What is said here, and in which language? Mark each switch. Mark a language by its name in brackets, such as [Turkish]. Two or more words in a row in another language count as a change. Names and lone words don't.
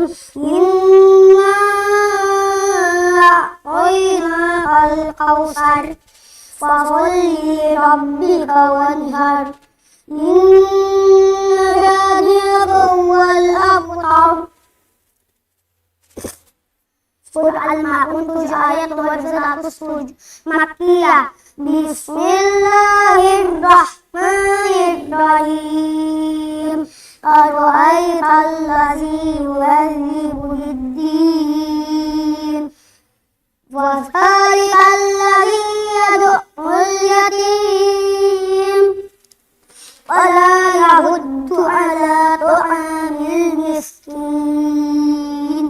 [Arabic] إنا أعطيناك الكوثر فصل ربك وانحر. إن شانئك هو الأبتر. [Indonesian] Surah Al-Ma'un 7 ayat 207 Makkiyah. [Arabic] بسم الله الرحمن الرحيم. أرأيت الذي يكذب بالدين وذلك الذي يدع اليتيم ولا يحض على طعام المسكين.